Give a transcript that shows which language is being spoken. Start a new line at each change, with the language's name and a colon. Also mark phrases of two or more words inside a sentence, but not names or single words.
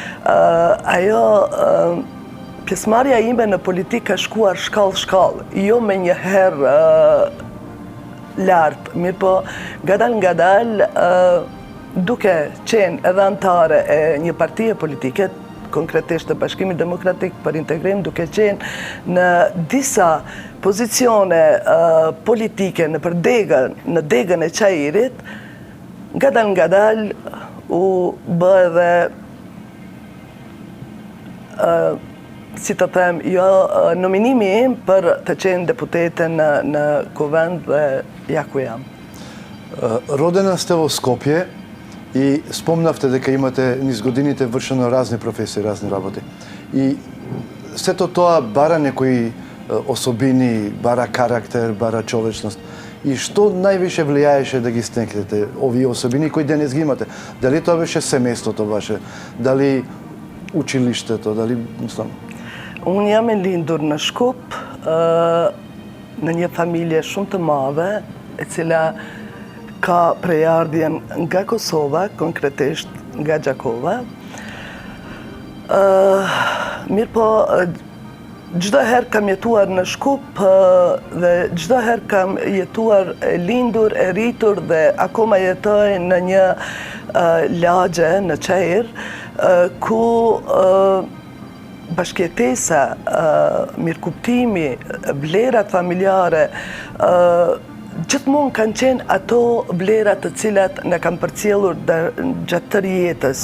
Albanian: Pjesëmarrja ime në politik ka shkuar shkallë, jo me një herë lartë, mirë po ngadal, duke qenë edhe antare e një partie politike, konkretisht të Bashkimit Demokratik për Integrim, duke qenë në disa pozicione politike në degën e qajirit, ngadal u bë edhe si të them, jo nominimi im për të qenë deputete në Kuvend dhe ja ku jam.
Macedonian: Родена сте во Скопје и спомнавте дека имате низ годините вршено разни професии, разни работи. И сето тоа бара некои особини, бара карактер, бара човечност. И што највише влијаеше да ги стекнете овие особини кои денес ги имате? Дали тоа беше семејството ваше? Дали училиштето? Дали...
Albanian: Unë jam e lindur në Shkup, në një familje shumë të madhe, e cila ka prejardhjen nga Kosova, konkretisht nga Gjakova. Mirë po, çdo herë kam jetuar në Shkup dhe çdo herë kam jetuar e lindur, e rritur dhe akoma jetoj në një lagje në Çajër, ku bashkëjetesa, mirëkuptimi, vlerat familjare, gjithmonë kanë qenë ato vlerat të cilat na kanë përcjellur gjatë tërë jetës.